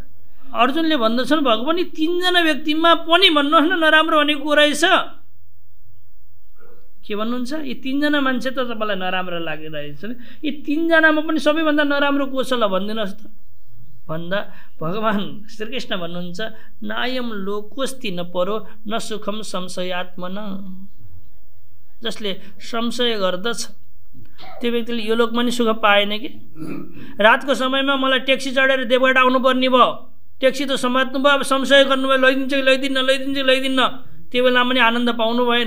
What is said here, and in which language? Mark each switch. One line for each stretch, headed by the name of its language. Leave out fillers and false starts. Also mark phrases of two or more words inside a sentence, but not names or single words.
Nepali: अर्जुनले भन्दछन् भगवान् यी तीनजना व्यक्तिमा पनि भन्नुहोस् न नराम्रो भनेको रहेछ। के भन्नुहुन्छ, यी तीनजना मान्छे त तपाईँलाई नराम्रो लागिरहेछ, यी तीनजनामा पनि सबैभन्दा नराम्रो को छ ल भनिदिनुहोस् त भन्दा भगवान् श्रीकृष्ण भन्नुहुन्छ
Sanskrit: नायम लोकोस्ति न परो न सुखम संशयात्मन।
Nepali: जसले संशय गर्दछ त्यो व्यक्तिले यो लोकमा नि सुख पाएन कि। रातको समयमा मलाई ट्याक्सी चढेर देवघाट आउनुपर्ने भयो, ट्याक्सी त समात्नु भयो, अब संशय गर्नुभयो, लैदिन्छ कि लैदिन्न, लैदिन्छ कि लैदिन्न, त्यो बेलामा पनि आनन्द पाउनु भएन।